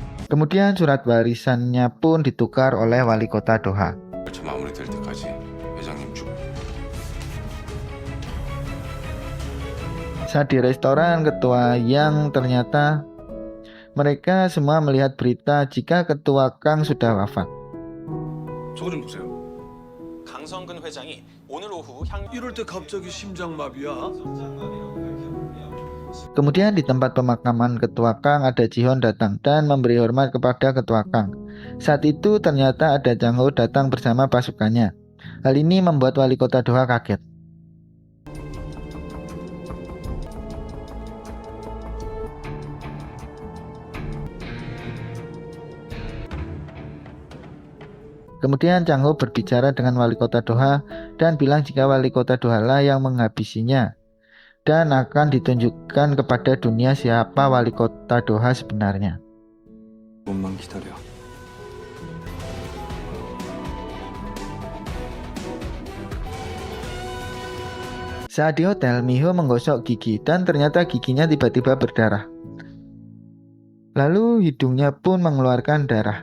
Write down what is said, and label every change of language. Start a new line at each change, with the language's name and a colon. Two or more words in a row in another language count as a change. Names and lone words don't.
Indonesian: Kemudian surat warisannya pun ditukar oleh wali kota Doha.
Korean: 절차 마무리될 때까지 회장님 쭉.
Indonesian: Saat di restoran ketua yang ternyata mereka semua melihat berita jika ketua Kang sudah wafat.
Korean: 저거 좀 보세요. 강성근 회장이 오늘 오후 향 이럴 때 갑자기 심장마비야?
Indonesian: Kemudian di tempat pemakaman ketua Kang ada Jihon datang dan memberi hormat kepada ketua Kang. Saat itu ternyata ada Chang Ho datang bersama pasukannya. Hal ini membuat wali kota Doha kaget. Kemudian Chang Ho berbicara dengan wali kota Doha dan bilang jika wali kota Doha lah yang menghabisinya dan akan ditunjukkan kepada dunia siapa wali kota Doha sebenarnya.
Korean: 조금만 기다려.
Indonesian: Saat di hotel, Miho menggosok gigi dan ternyata giginya tiba-tiba berdarah. Lalu hidungnya pun mengeluarkan darah.